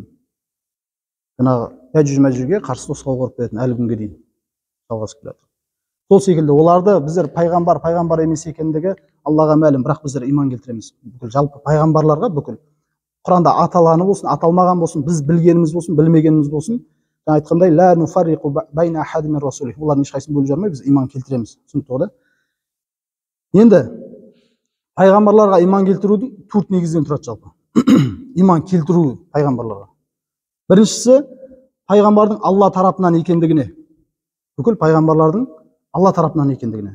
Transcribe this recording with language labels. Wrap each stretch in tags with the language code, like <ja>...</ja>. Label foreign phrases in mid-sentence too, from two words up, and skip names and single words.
<kk>Жаңағы Яжуж Мәжужге қарсы тосқауыл құрып беретін әлі күнге дейін жалғасып келеді. Сол секілді оларды біздер пайғамбар емес екендігі Аллаға мәлім, бірақ біздер иман келтіреміз. Бүкіл жалпы пайғамбарларға, бүкіл Құранда аталғаны болсын, аталмаған болсын, біз білгеніміз болсын, білмегеніміз болсын, айтқандай</kk> <ar>لا نفرق بين أحد من رسله.</ar> <kk>Олардың ешқайсысын бөліп жармай біз иман келтіреміз. Түсінікті ғой? Енді пайғамбарларға иман келтірудің төрт негізден тұрады жалпы. иман келтіру пайғамбарларға. Біріншісі, пайғамбардың Алла тарапынан екендігіне. Бүкіл пайғамбарлардың Алла тарапынан екендігіне.</kk>